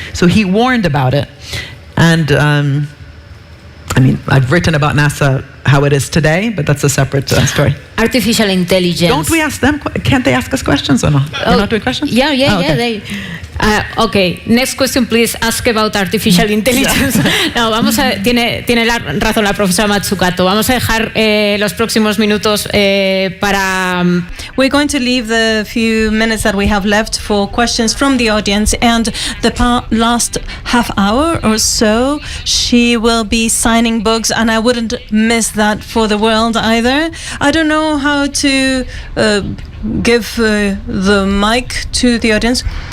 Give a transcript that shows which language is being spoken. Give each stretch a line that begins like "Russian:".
English: So he warned about it. And I mean, I've written about NASA, how it is today, but that's a separate story. Artificial intelligence. Don't we ask them? Can't they ask us questions or no? We're not doing questions? Yeah, Oh, okay. they. Okay, next question, please ask about artificial intelligence.
Spanish: No, tiene razón la profesora Mazzucato. Vamos a dejar los próximos minutos para...
English: We're going to leave the few minutes that we have left for questions from the audience, and the last half hour or so, she will be signing books, and I wouldn't miss that for the world either. I don't know how to give the mic to the audience.